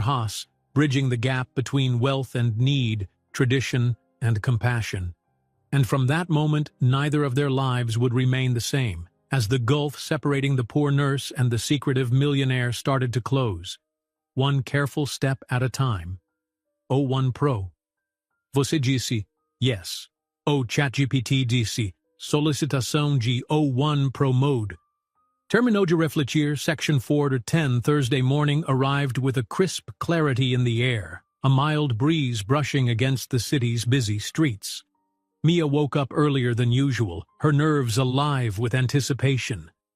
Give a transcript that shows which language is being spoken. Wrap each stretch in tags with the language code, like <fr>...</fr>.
<en>Haas, bridging the gap between wealth and need, tradition and compassion. And from that moment, neither of their lives would remain the same, as the gulf separating the poor nurse and the secretive millionaire started to close, one careful step at a time.</en> <pt>O1 Pro. Você disse, yes. O ChatGPT disse, solicitação de O1 Pro Mode. Terminou de refletir,</pt> <en>section 4 to 10 Thursday morning arrived with a crisp clarity in the air, a mild breeze brushing against the city's busy streets. Mia woke up earlier than usual, her nerves alive with anticipation.</en>